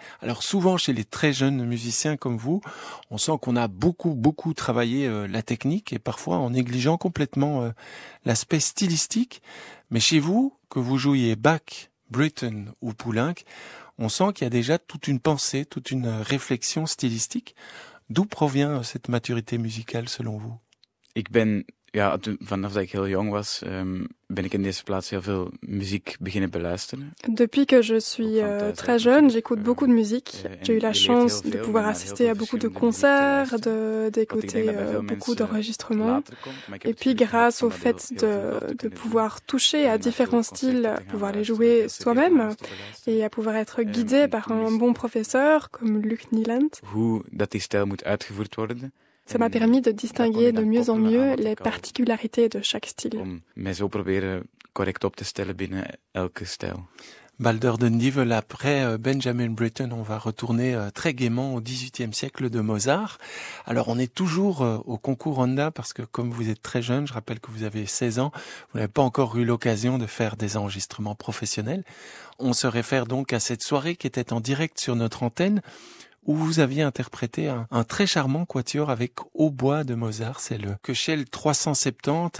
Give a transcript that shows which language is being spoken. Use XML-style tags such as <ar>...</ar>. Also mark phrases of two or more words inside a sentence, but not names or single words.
<fr>Alors souvent chez les très jeunes musiciens comme vous, on sent qu'on a beaucoup travaillé la technique et parfois en négligeant complètement l'aspect stylistique. Mais chez vous, que vous jouiez Bach, Britten ou Poulenc, on sent qu'il y a déjà toute une pensée, toute une réflexion stylistique. D'où provient cette maturité musicale selon vous?</fr> <nl>Vanaf dat ik heel jong was, ben ik in deze plaats heel veel muziek beginnen beluisteren.</nl> <fr>Depuis que je suis très jeune, j'écoute beaucoup de musique. J'ai eu la chance de pouvoir assister à beaucoup de concerts, d'écouter beaucoup d'enregistrements. Et puis grâce au fait de pouvoir toucher à différents styles, pouvoir les jouer soi-même et à pouvoir être guidé par un bon professeur comme Luc Nieland.</fr> <nl>Hoe dat die stijl moet uitgevoerd worden.</nl> <fr>Ça m'a permis de distinguer de mieux en mieux les particularités de chaque style.</fr> <nl>Om mij zo proberen correct op te stellen binnen elke stijl.</nl> <fr>Balder Dindivel, après Benjamin Britten, on va retourner très gaiement au XVIIIe siècle de Mozart. Alors on est toujours au concours Honda parce que comme vous êtes très jeune, je rappelle que vous avez 16 ans, vous n'avez pas encore eu l'occasion de faire des enregistrements professionnels. On se réfère donc à cette soirée qui était en direct sur notre antenne, où vous aviez interprété un très charmant quatuor avec hautbois de Mozart, c'est le Köchel 370.</fr>